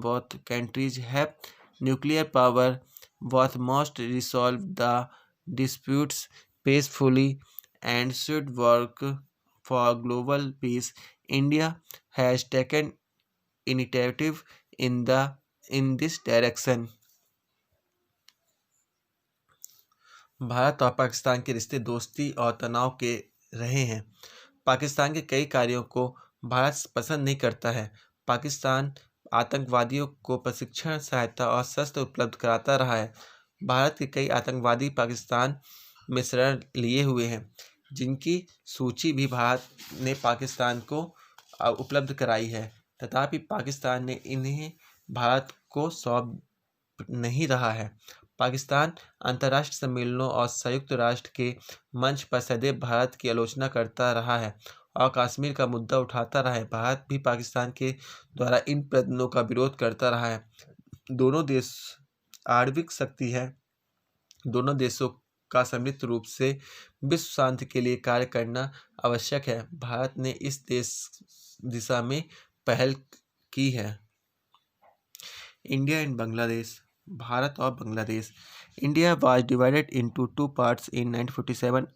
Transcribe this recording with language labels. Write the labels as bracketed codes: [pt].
[en] Both countries have nuclear power. Both must resolve the disputes peacefully and should work for global peace. India has taken initiative in this direction. [hi] Bharat और पाकिस्तान के रिश्ते दोस्ती और तनाव के रहे हैं। पाकिस्तान के कई कार्यों को भारत पसंद नहीं करता है। पाकिस्तान आतंकवादियों को प्रशिक्षण, सहायता और शस्त्र उपलब्ध कराता रहा है। भारत के कई आतंकवादी पाकिस्तान में शरण लिए हुए हैं, जिनकी सूची भी भारत ने पाकिस्तान को उपलब्ध कराई है। तथापि पाकिस्तान ने इन्हें भारत को सौंप नहीं रहा है। पाकिस्तान अंतर्राष्ट्रीय सम्मेलनों और संयुक्त राष्ट्र के मंच पर सदैव भारत की आलोचना करता रहा है और कश्मीर का मुद्दा उठाता रहा है। भारत भी पाकिस्तान के द्वारा इन प्रयत्नों का विरोध करता रहा है। दोनों देश आणविक शक्ति है। दोनों देशों का सम्मिलित रूप से विश्व शांति के लिए कार्य करना आवश्यक है। भारत ने इस दिशा में पहल की है। [en] India and Bangladesh. [hi] भारत और Bangladesh. [en] India was divided into two parts in 1947.